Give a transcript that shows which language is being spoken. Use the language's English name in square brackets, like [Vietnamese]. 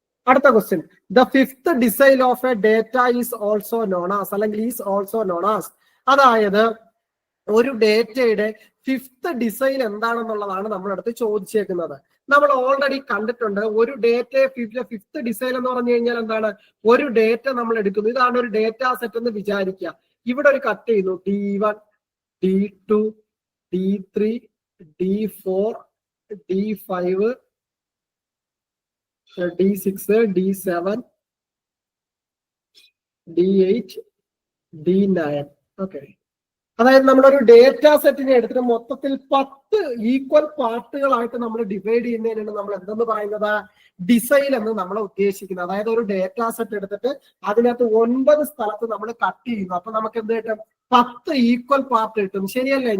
[Malayalam] അടുത്ത question, [English] The fifth decile of a data is also known as, അല്ലെങ്കിൽ is also known as. [Malayalam] അതായത് ഒരു ഡേറ്റയുടെ ഫിഫ്ത്ത് ഡിസൈൽ എന്താണെന്നുള്ളതാണ് നമ്മളടുത്ത് ചോദിച്ചേക്കുന്നത്. നമ്മൾ ഓൾറെഡി കണ്ടിട്ടുണ്ട്. ഒരു ഡേറ്റയെ ഫിഫ്ത്ത് ഡിസൈൽ എന്ന് പറഞ്ഞു കഴിഞ്ഞാൽ എന്താണ്, ഒരു ഡേറ്റ നമ്മൾ എടുക്കുന്നു. ഇതാണ് ഒരു ഡേറ്റ സെറ്റ് എന്ന് വിചാരിക്കുക. ഇവിടെ ഒരു കട്ട് ചെയ്യുന്നു, D1, D2, D3, D4, D5, D6, D7, D8, D9. Okay, അതായത് നമ്മളൊരു ഡേറ്റ സെറ്റിനെ എടുത്തിട്ട് മൊത്തത്തിൽ 10 ഈക്വൽ പാർട്ടുകളായിട്ട് നമ്മൾ ഡിവൈഡ് ചെയ്യുന്നതിനാണ് നമ്മൾ എന്തെന്ന് പറയുന്നത്, ഡിസൈൽ എന്ന് നമ്മൾ ഉദ്ദേശിക്കുന്നത്. അതായത് ഒരു ഡേറ്റ സെറ്റ് എടുത്തിട്ട് അതിനകത്ത് 9 സ്ഥലത്ത് നമ്മൾ കട്ട് ചെയ്യുന്നു. അപ്പൊ നമുക്ക് എന്ത് കിട്ടും, 10 ഈക്വൽ പാർട്ട് കിട്ടും. ശരിയല്ലേ?